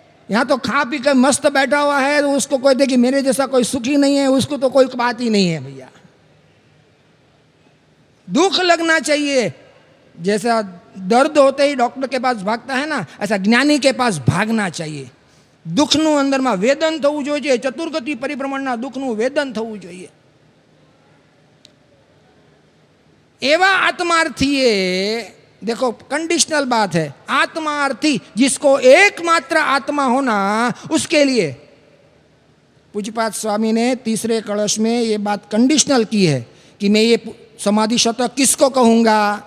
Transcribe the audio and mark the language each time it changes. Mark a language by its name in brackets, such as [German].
[Hindi] यहाँ तो खा पी कर मस्त बैठा हुआ है, तो उसको कोई दे कि मेरे जैसा कोई सुखी नहीं है, उसको तो कोई बात ही नहीं है भैया। दुख लगना चाहिए। जैसा दर्द होते ही डॉक्टर के पास भागता है ना, ऐसा ज्ञानी के पास भागना चाहिए। [Gujarati] दुखનું અંદરમાં વેદન થવું જોઈએ, ચતુર્ગતિ પરિભ્રમણના દુઃખનું વેદન થવું જોઈએ। [Hindi] एवा आत्मार्थी है, देखो कंडीशनल बात है, आत्मार्थी जिसको एकमात्र आत्मा होना, उसके लिए पूज्यपाद स्वामी ने तीसरे कलश में ये बात कंडीशनल की है कि मैं ये समाधि शतक किसको कहूँगा?